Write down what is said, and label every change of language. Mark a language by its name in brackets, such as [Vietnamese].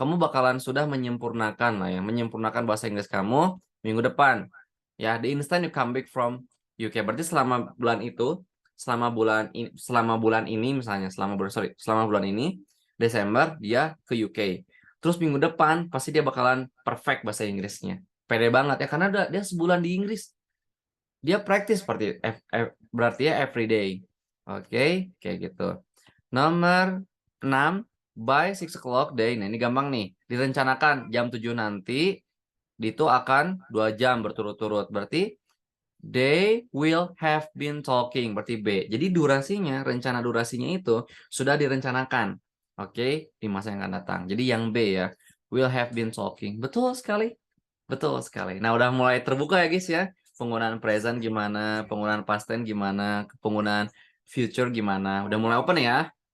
[Indonesian] Kamu bakalan sudah menyempurnakan lah ya, menyempurnakan bahasa Inggris kamu minggu depan. [English] Ya, the instant you come back from UK. [Indonesian] Berarti selama bulan itu, selama bulan ini misalnya, selama bulan ini Desember dia ke UK. Terus minggu depan pasti dia bakalan perfect bahasa Inggrisnya. Pede banget ya karena dia sebulan di Inggris. Dia practice berarti ya every day. Oke, kayak gitu. Nomor 6, [English] by 6 o'clock day. [Indonesian] Nah, ini gampang nih. Direncanakan jam 7 nanti itu akan 2 jam berturut-turut. [English] Berarti they will have been talking. [Indonesian] Berarti B. Jadi durasinya, rencana durasinya itu sudah direncanakan. Oke, di masa yang akan datang. Jadi yang B ya. [English] Will have been talking. [Indonesian] Betul sekali. Betul sekali. Nah, udah mulai terbuka ya guys ya. Penggunaan present gimana, penggunaan past tense gimana, penggunaan future gimana. Udah mulai open ya.